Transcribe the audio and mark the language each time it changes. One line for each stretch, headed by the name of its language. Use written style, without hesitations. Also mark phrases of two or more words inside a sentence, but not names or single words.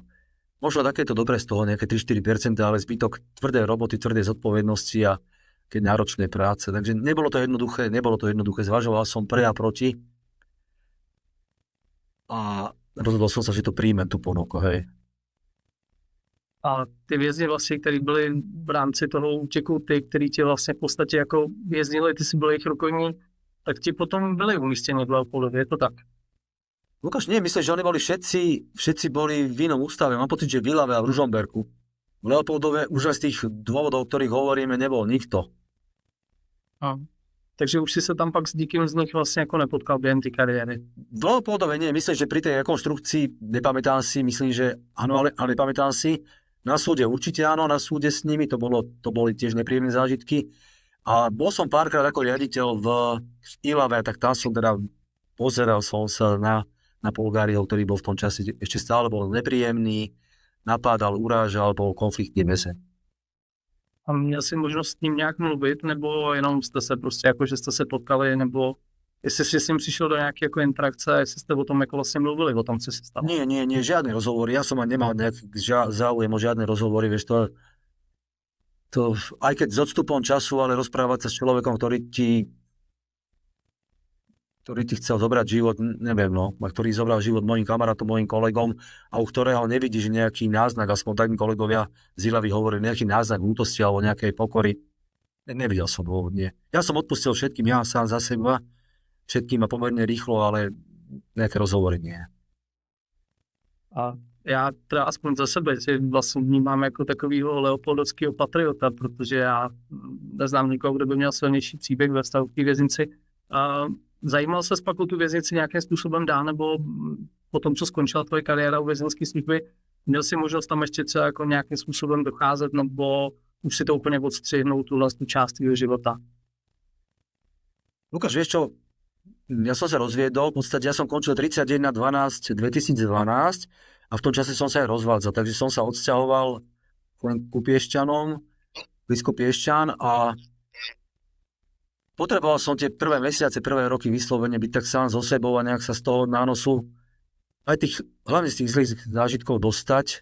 Slovak: Možno takéto dobre z toho, nejaké 3-4%, ale zbytok tvrdé roboty, tvrdé zodpovednosti a keď náročné práce. Takže nebolo to jednoduché, zvažoval som pre a proti a rozhodol som sa, že to príjmem, tú ponuku, hej.
Czech: A ty vězni vlastně, který byli v rámci toho útěku, ty, který tě vlastně v podstatě jako věznili, ty si byl jejich rukojmí, tak ti potom byli umístěni v Leopoldově, je to tak?
Slovak: Lukáš, nie, myslím, že oni boli všetci boli v inom ústave. Mám pocit, že v Ilave a v Ružomberku. V Leopoldove už aj z tých dôvodov, o ktorých hovoríme, nebol nikto. Takže už si sa tam pak s nikým z nich vlastne ako nepotkal během tej kariéry. V Leopoldove nie, myslím, že pri tej rekonštrukcii nepamätám si, myslím, že áno, ale nepamätám si. Na súde určite áno, na súde s nimi, to boli tiež nepríjemné zážitky. A bol som párkrát ako riaditeľ v Ilave, tak tam som teda pozeral som sa na Polgáriho, ktorý bol v tom čase ešte stále bol nepríjemný, napádal, urážal, bol konfliktný mese.
Czech: A měl jsi možnost s ním nějak mluvit, nebo jenom jste se prostě jako, že jste se potkali, nebo jestli jsi s ním přišel do nějaké jako interakce, jestli jste o tom jako vlastně mluvili, o tom, co se stalo?
Slovak: Nie, žiadne rozhovory. Ja som nemal nejaký záujem o žiadne rozhovory, vieš, to aj keď s odstupom času, ale rozprávať sa s človekom, ktorý ti chcel zobrať život, neviem, no, a ktorý zobral život mojim kamarátom, mojim kolegom a u ktorého nevidíš nejaký náznak, aspoň tak mi kolegovia z Ilavy hovorili, nejaký náznak útosti alebo nejakej pokory. Nevidel som dôvod, nie. Ja som odpustil všetkým, ja sám za seba, všetkým a pomerne rýchlo, ale nejaké rozhovory nie.
Czech: A já teda aspoň za sebe si vlastně vnímám jako takovýho leopoldovského patriota, protože já neznám nikoho, kdo by měl silnější příběh ve vztahu k té věznici. Zajímal se pak o tu věznici nějakým způsobem dál, nebo po tom, co skončila tvoje kariéra u vězenské služby, měl si možnost tam ještě třeba jako nějakým způsobem docházet, nebo už si to úplně odstřihnout tu vlastní část tvýho života?
Slovak: Lukáš, vieš čo, ja som sa rozviedol, v podstate ja som končil 31.12.2012 a v tom čase som sa aj rozvádzal, takže som sa odsťahoval ku Piešťanom, blízko Piešťan a potreboval som tie prvé mesiace, prvé roky vyslovene byť tak sám so sebou a nejak sa z toho nánosu aj hlavne z tých zlých zážitkov dostať.